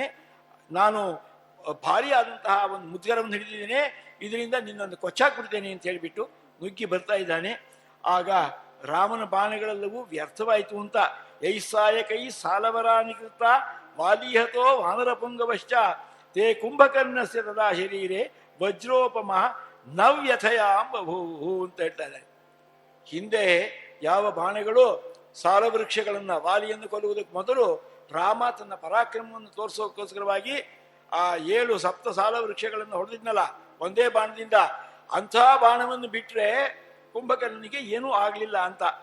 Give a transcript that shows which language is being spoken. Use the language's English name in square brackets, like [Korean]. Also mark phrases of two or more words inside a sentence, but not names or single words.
[Kannada] ನಾನು ಭಾರಿ ಆದಂತಹ ಒಂದು ಮುದ್ಗರವನ್ನು ಹಿಡಿದಿದ್ದೇನೆ, ಇದರಿಂದ ನಿನ್ನನ್ನು ಕೊಚ್ಚಾಕ್ಬಿಡ್ತೇನೆ ಅಂತ ಹೇಳಿಬಿಟ್ಟು ನುಗ್ಗಿ ಬರ್ತಾ ಇದ್ದಾನೆ. ಆಗ ರಾಮನ ಬಾಣಗಳೆಲ್ಲವೂ ವ್ಯರ್ಥವಾಯಿತು ಅಂತ. [Sanskrit] यैः सायकैः सालवरा निकृत्ता वाली हतो वानरपुङ्गवश्च ते कुम्भकर्णस्य तदा शरीरे वज्रोपमा न व्यथयां बभूवुः [Kannada] ಅಂತ ಹೇಳ್ತಾ ಇದ್ದಾರೆ. ಹಿಂದೆ ಯಾವ ಬಾಣಗಳು ಸಾಲವೃಕ್ಷಗಳನ್ನು, ವಾಲಿಯನ್ನು ಕೊಲ್ಲುವುದಕ್ಕೆ ಮೊದಲು ರಾಮ ತನ್ನ ಪರಾಕ್ರಮವನ್ನು ತೋರಿಸೋಕ್ಕೋಸ್ಕರವಾಗಿ ಆ 7 ಸಪ್ತ ಸಾಲ ವೃಕ್ಷಗಳನ್ನು ಹೊಡೆದಿದ್ನಲ್ಲ ಒಂದೇ ಬಾಣದಿಂದ, ಅಂಥ ಬಾಣವನ್ನು ಬಿಟ್ಟರೆ ಕುಂಭಕರ್ಣನಿಗೆ ಏನೂ ಆಗಲಿಲ್ಲ ಅಂತ.